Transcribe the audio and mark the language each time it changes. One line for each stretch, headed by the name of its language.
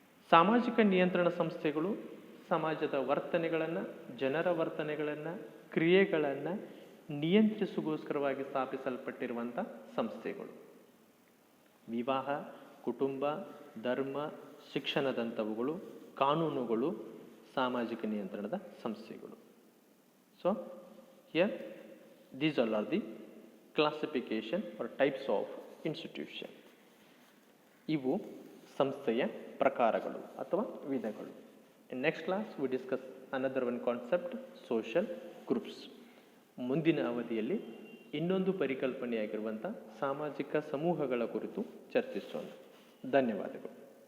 Kannada: ಸಾಮಾಜಿಕ ನಿಯಂತ್ರಣ ಸಂಸ್ಥೆಗಳು ಸಮಾಜದ ವರ್ತನೆಗಳನ್ನು, ಜನರ ವರ್ತನೆಗಳನ್ನು, ಕ್ರಿಯೆಗಳನ್ನು ನಿಯಂತ್ರಿಸುಗೋಸ್ಕರವಾಗಿ ಸ್ಥಾಪಿಸಲ್ಪಟ್ಟಿರುವಂಥ ಸಂಸ್ಥೆಗಳು. ವಿವಾಹ, ಕುಟುಂಬ, ಧರ್ಮ, ಶಿಕ್ಷಣದಂಥವುಗಳು, ಕಾನೂನುಗಳು ಸಾಮಾಜಿಕ ನಿಯಂತ್ರಣದ ಸಂಸ್ಥೆಗಳು.
English: So here these all are the classification or types of institution.
Kannada: ಇವು ಸಂಸ್ಥೆಯ ಪ್ರಕಾರಗಳು ಅಥವಾ ವಿಧಗಳು.
English: In next class we discuss another one concept, social groups.
Kannada: ಮುಂದಿನ ಅವಧಿಯಲ್ಲಿ ಇನ್ನೊಂದು ಪರಿಕಲ್ಪನೆಯಾಗಿರುವಂಥ ಸಾಮಾಜಿಕ ಸಮೂಹಗಳ ಕುರಿತು ಚರ್ಚಿಸೋಣ. ಧನ್ಯವಾದಗಳು.